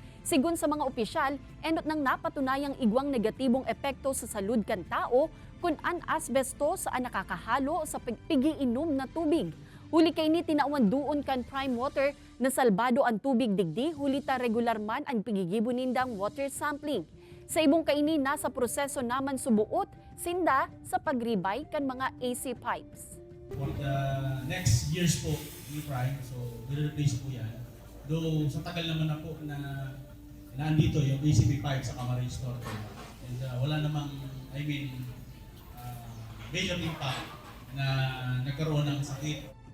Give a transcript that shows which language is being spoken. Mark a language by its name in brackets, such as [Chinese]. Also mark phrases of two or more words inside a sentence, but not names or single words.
[Bikol] Sigun sa mga opisyal, endot nang napatunayang igwang negatibong epekto sa salud kan tao kung an asbestos ang nakakahalo sa pigiinom na tubig. Huli kay ni tinauan duon kan Prime Water na salbado ang tubig digdi huli ta regular man ang pigigibo nindang [English] water sampling. [Bikol] Sa ibong kaini nasa proseso naman subuot sinda sa pagribay kan mga [English] AC pipes. For the next years [Filipino] po ni Prime, so i-replace po yan. Though sa tagal naman na po na naandito yung [English] ACP pipe [Filipino] sa Camarines Norte. And wala namang, [English] major impact [Filipino] na nagkaroon ng sakit